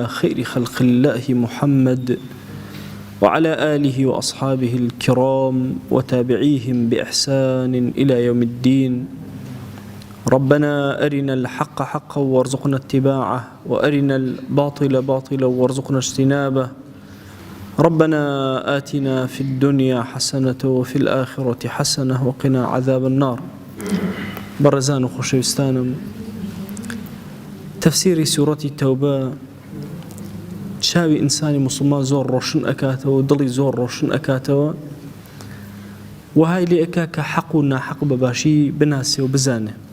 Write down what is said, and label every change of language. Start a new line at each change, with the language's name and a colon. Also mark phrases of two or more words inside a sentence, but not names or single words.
Arabic: خير خلق الله محمد وعلى آله وأصحابه الكرام وتابعيهم بإحسان إلى يوم الدين ربنا أرنا الحق حقا وارزقنا اتباعه وأرنا الباطل باطلا وارزقنا اجتنابه ربنا آتنا في الدنيا حسنة وفي الآخرة حسنة وقنا عذاب النار.
Central Kurdish: بەڕێزان و خۆشەویستانم، تەفسیری سوورەتی تەوبە چاوی ئینسانی موسڵمان زۆر ڕۆشن ئەکاتەوە و دڵی زۆر ڕۆشن ئەکاتەوە، وهای لێ ئەکا کە حەق و ناحەق بەباشی بناسێ و بزانێ.